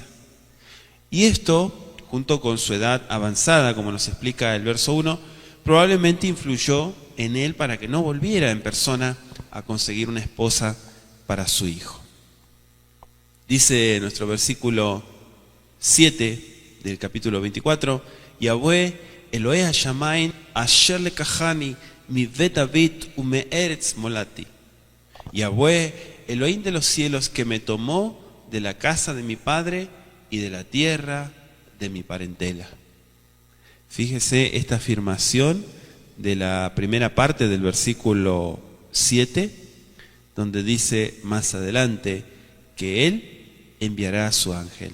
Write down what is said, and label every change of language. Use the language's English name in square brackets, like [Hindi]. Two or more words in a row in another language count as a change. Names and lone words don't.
[Spanish] Y esto, junto con su edad avanzada, como nos explica el verso 1, probablemente influyó en él para que no volviera en persona a conseguir una esposa para su hijo. Dice nuestro versículo 7 del capítulo 24, [Hebrew] יהוה אלהי השמים אשר לקחני מ בית דוד ומארץ מולדתי. [Spanish] Yahweh, Elohim de los cielos, que me tomó de la casa de mi padre y de la tierra de mi parentela. Fíjese esta afirmación de la primera parte del versículo 7, donde dice más adelante que Él enviará a su ángel.